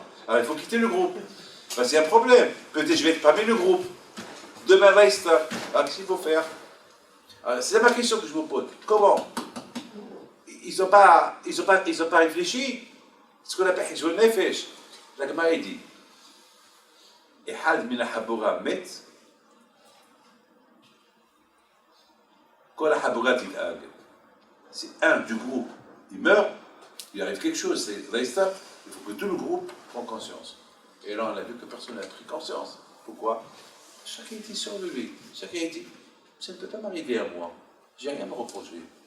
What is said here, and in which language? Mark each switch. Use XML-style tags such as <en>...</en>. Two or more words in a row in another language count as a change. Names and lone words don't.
<fr>Alors il faut quitter le groupe. Parce qu'il y a un problème. Peut-être je vais parmi le groupe. Demain va être. Alors qu'est-ce qu'il faut faire? C'est ma question que je vous pose. Comment? Ils n'ont pas réfléchi. Ce qu'on appelle</fr> <he>חשבון נפש.</he> <fr>La Gemara dit</fr> <he>אחד מן החבורה מת כל החבורה תדאג.</he> <fr>C'est un du groupe, il meurt, il arrive quelque chose, c'est Daïsta, il faut que tout le groupe prenne conscience. Et là, on a vu que personne n'a pris conscience. Pourquoi? Chacun était sur lui. Chacun a dit, ça ne peut pas m'arriver à moi. J'ai rien à me reprocher.</fr>